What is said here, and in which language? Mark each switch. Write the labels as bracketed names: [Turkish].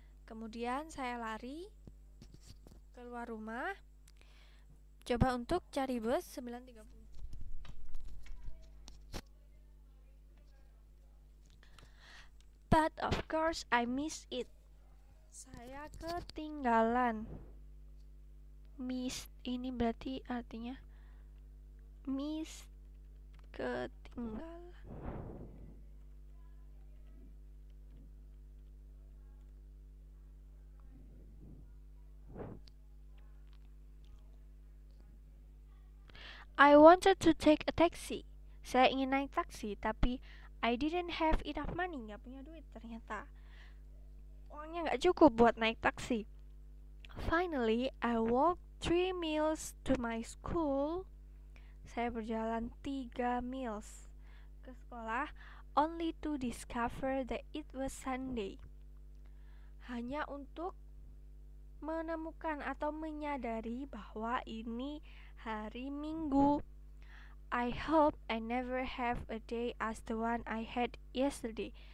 [Indonesian] Kemudian saya lari keluar rumah, coba untuk cari bus 9.30. [English] But of course I missed it. [Indonesian] Saya ketinggalan. Miss ini berarti artinya miss, ketinggalan. [English] I wanted to take a taxi. [Indonesian] Saya ingin naik taksi, tapi [English] I didn't have enough money. [Indonesian] Nggak punya duit ternyata. Uangnya nggak cukup buat naik taksi. [English] Finally, I walked 3 miles to my school. [Indonesian] Saya berjalan 3 miles ke sekolah, [English] only to discover that it was Sunday. [Indonesian] Hanya untuk menemukan atau menyadari bahwa ini hari Minggu. [English] I hope I never have a day as the one I had yesterday.